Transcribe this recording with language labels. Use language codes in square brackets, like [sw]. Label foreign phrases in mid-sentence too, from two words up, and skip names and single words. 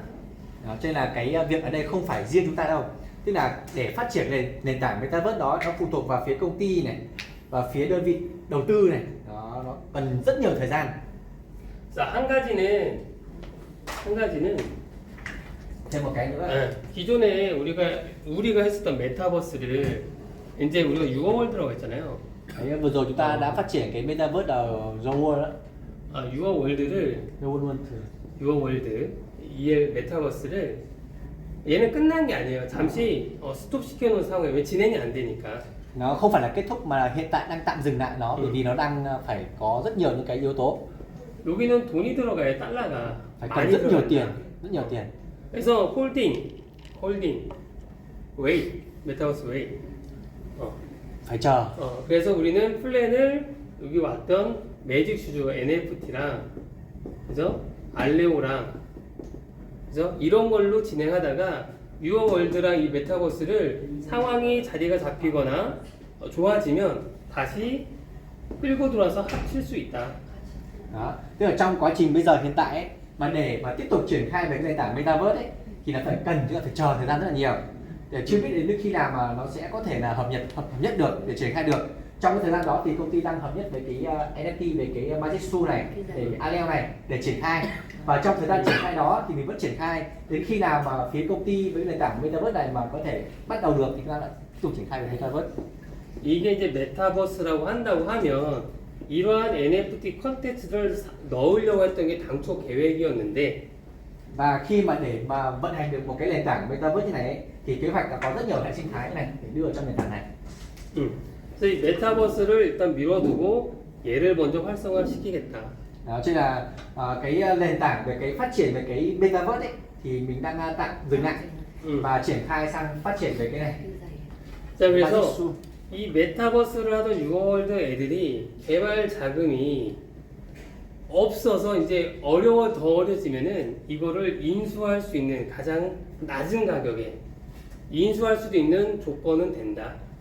[vi] Đó, cho nên là cái việc ở đây không phải riêng chúng ta đâu. Tức là để phát triển nền tảng Metaverse đó, nó phụ thuộc vào phía công ty này và phía đơn vị đầu tư này. Đó, nó cần rất nhiều thời gian. [ko] 자, 한 가지는 [vi] Thêm một cái nữa. [ko] 기존에 우리가 했었던 메타버스를 이제 우리가 유어월드라고 했잖아요. [vi] Đấy, vừa rồi chúng ta đã phát triển cái Metaverse ở World đó. [ko] 유어월드를 World 유어월드 EL 메타버스를 얘는 끝난 게 아니에요. 잠시 스톱 시켜놓은 상황에 왜 진행이 안 되니까. [vi] Nó không phải là kết thúc mà là hiện tại đang tạm dừng lại nó, bởi vì nó đang phải có rất nhiều những cái yếu tố, [ko] 여기는 돈이 들어가야 달러가 [vi] phải cần [ko] 많이 [vi] rất nhiều [ko] 들어가야 [vi] tiền, [ko] 돼. [vi] rất nhiều tiền. [en] 그래서 holding way metaverse way. [vi] Phải chờ. [ko] 그래서 우리는 플랜을 여기 왔던 매직 슈즈 NFT랑 그죠? 알레오랑 그죠? 이런 걸로 진행하다가 유어월드랑 이 메타버스를 상황이 자리가 잡히거나 좋아지면 다시 끌고 들어와서 합칠 수 있다. [vi] Đó. Tức là trong quá trình bây giờ hiện tại ấy, mà để mà tiếp tục triển khai về nền tảng Metaverse ấy, thì là phải cần, chúng ta phải chờ thời gian rất là nhiều. Để chưa biết đến khi nào mà nó sẽ có thể là hợp nhất được để triển khai được. Trong cái thời gian đó thì công ty đang hợp nhất về cái NFT, về cái Magic Shoe này, để Aleo này để triển khai. Và trong thời gian triển khai đó thì mình vẫn triển khai đến khi nào mà phía công ty với nền tảng Metaverse này mà có thể bắt đầu được thì chúng ta lại tiếp tục triển khai về Metaverse. [ko] 이게 이제 메타버스라고 한다고 하면 이러한 NFT 컨텐츠를 넣으려고 했던 게 당초 계획이었는데 [vi] Và khi mà để mà vận hành được một cái nền tảng Metaverse như này ấy, thì kế hoạch là có rất nhiều hệ sinh thái này để đưa vào trong nền tảng này. [ko] 그래서 이 메타버스를 일단 미뤄두고 얘를 먼저 활성화시키겠다. [vi] Đó, cho nên là cái nền tảng về cái phát triển về cái Metaverse ấy, thì mình đang tạm dừng lại và triển khai sang phát triển về cái này. [ko] 자, Magic 그래서 Shoe. 이 메타버스를 하던 유어월드 애들이 개발 자금이 없어서 이제 더 어려지면은 이거를 인수할 수 있는 가장 낮은 가격에 인수할 수도 있는 조건은 된다.